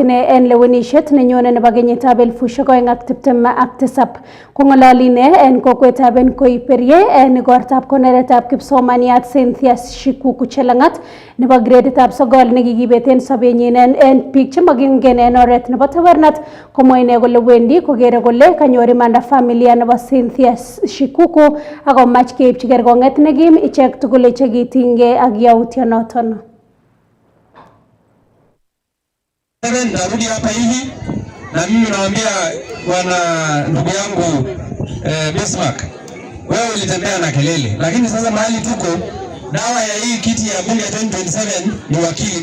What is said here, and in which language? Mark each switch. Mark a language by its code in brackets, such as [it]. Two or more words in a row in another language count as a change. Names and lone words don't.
[kln] ine en lewenisiet nenyone nebo kenyitab 2027 kong'ololi ine en kokwetab Nkoiperie en igortab konoretab kipsomaniat Cynthia Shikuku Chelangat nebo greditab 9 nekikibeten sobenyin en biik chemokingen en oret nebo tabarnat komwa ine kole wendi kokere kole kanyor imanda familia nebo Cynthia Shikuku akomach keipchi kerkong'et nekim ichek tugul chekitinygei ak yautyonoton. [sw] Narudi hapa hivi na mimi naambia wana ndugu yangu Bismarck, wewe ulitembea na kelele, lakini sasa mahali tuko, dawa ya hii kiti ya bunge 2027 ni wakili.